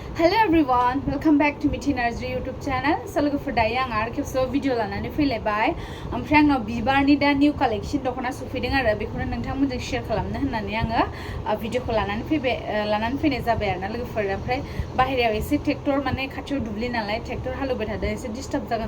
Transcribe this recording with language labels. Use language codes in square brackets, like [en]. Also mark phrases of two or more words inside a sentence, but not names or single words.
[en] Hello everyone, welcome back to Mithi Nursery YouTube channel. [brx] So logoफोर दायो आं आरो खेबसे भिडिअ लानानै फैलायबाय ओमफ्राय आंनाव बिबारनि दा निउ कालेक्शन दख'ना सफैदों आरो बेखौनो नोंथांमोनजों शेयार खालामनो होननानै आङो भिडिअखौ लानानै फैनाय जाबाय आरोना लोगोफोर ओमफ्राय बाहेरायाव एसे ट्रेक्टर माने खाथियाव दुब्लि नालाय ट्रेक्टर हालेवबाय थादों एसे डिस्टार्ब जागोन